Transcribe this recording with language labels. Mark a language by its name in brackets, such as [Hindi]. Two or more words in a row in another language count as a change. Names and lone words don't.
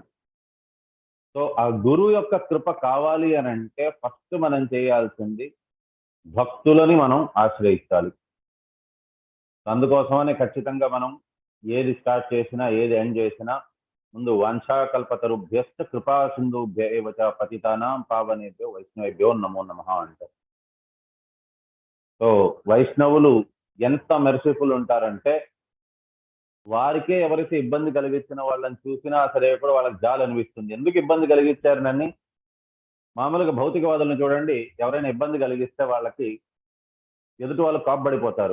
[Telugu] సో ఆ గురువు యొక్క కృప కావాలి అని అంటే ఫస్ట్ మనం చేయాల్సింది భక్తులని మనం ఆశ్రయించాలి. అందుకోసమనే ఖచ్చితంగా మనం ఏది స్టార్ట్ చేసినా ఏది ఎండ్ చేసినా ముందు [Sanskrit] వంశాకల్పతరుభ్యశ్చ కృపా సింధుభ్య చ పతితానాం పావనేభ్యో వైష్ణవేభ్యో నమో నమః [Telugu] అంటారు. సో వైష్ణవులు ఎంత మెర్సిఫుల్ ఉంటారంటే వారికే ఎవరైతే ఇబ్బంది కలిగించిన వాళ్ళని చూసినా సరే కూడా వాళ్ళకి జాలి అనిపిస్తుంది. ఎందుకు ఇబ్బంది కలిగించారు నన్ను? మామూలుగా భౌతికవాదులను చూడండి, ఎవరైనా ఇబ్బంది కలిగిస్తే వాళ్ళకి ఎదుటి వాళ్ళు కాపబడిపోతారు.